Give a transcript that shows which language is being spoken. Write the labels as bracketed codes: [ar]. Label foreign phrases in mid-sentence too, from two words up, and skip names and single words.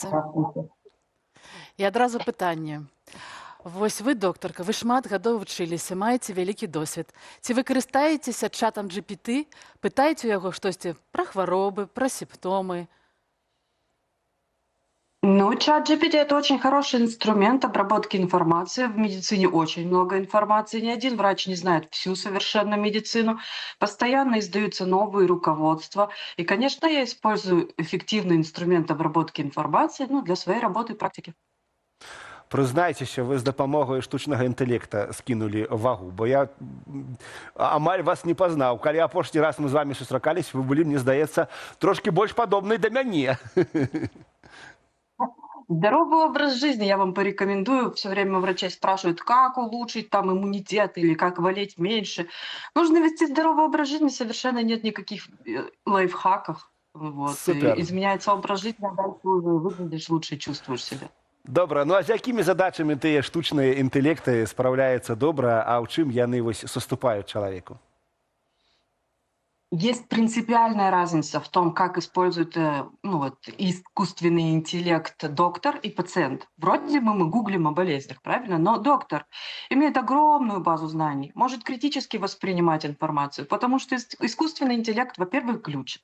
[be] І адразу пытанне. Вось вы, доктарка, вы шмат гадоў вучыліся, маеце вялікі досвед. Ці вы карыстаецеся чатам GPT, пытаеце у яго штосьці пра хваробы, пра сімптомы? Ну, [ru] чат GPT — это очень хороший инструмент обработки информации. В медицине очень много информации. Ни один врач не знает всю совершенно медицину. Постоянно издаются новые руководства. И, конечно, я использую эффективный инструмент обработки информации для своей работы и практики. [be] Прызнайцеся, вы з дапамогай штучнага інтэлекта скінулі вагу, бо я амаль вас не пазнаў. Калі апошні раз мы з вами сустракались, вы былі, мне здаецца, трошки больш падобнай да мяне. [ru] Здоровый образ жизни я вам порекомендую. Все время врачи спрашивают, как улучшить там иммунитет или как болеть меньше. Нужно вести здоровый образ жизни, совершенно нет никаких лайфхаков. Вот. Изменяется образ жизни, а дальше уже выглядишь лучше, чувствуешь себя. [be] Добра, ну а з якімі задачамі тыя штучныя інтэлекты спраўляюцца добра, а ў чым яны вось саступаюць чалавеку? [ru] Есть принципиальная разница в том, как использует искусственный интеллект доктор и пациент. Вроде бы мы гуглим о болезнях, правильно? Но доктор имеет огромную базу знаний, может критически воспринимать информацию, потому что искусственный интеллект, во-первых, глючит.